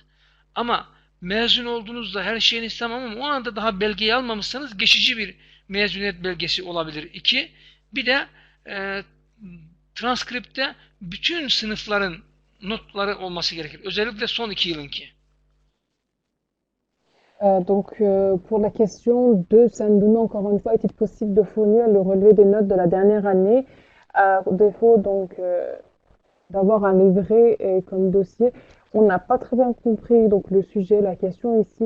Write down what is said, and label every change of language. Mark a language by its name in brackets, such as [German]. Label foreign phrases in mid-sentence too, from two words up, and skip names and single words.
[Turkish] Ama mezun olduğunuzda her şeyiniz tamam ama o anda daha belgeyi almamışsanız geçici bir mezuniyet belgesi olabilir. İki, bir de transkripte bütün sınıfların notları olması gerekir. Özellikle son 2 yılınki. [French] Pour la question 2, ça nous demande encore une fois, est-il possible de fournir le relevé des notes de la dernière année à défaut d'avoir un livret comme dossier? On n'a pas très bien compris donc le sujet, la question ici.